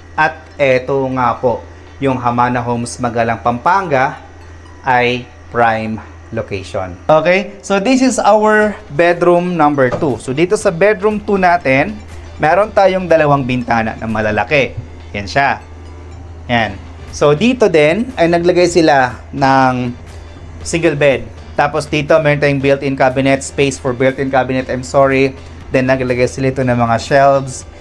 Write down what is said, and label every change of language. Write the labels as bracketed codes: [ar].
[tl] At eto nga po, yung Hamana Homes Magalang, Pampanga ay prime location. [en] Okay, so this is our bedroom number 2. [tl] So dito sa bedroom 2 natin, meron tayong dalawang bintana na malalaki. Yan siya. Yan. So dito din ay naglagay sila ng single bed. Tapos dito meron tayong built-in cabinet, [en] space for built-in cabinet, I'm sorry. [tl] Then naglagay sila ito ng mga shelves.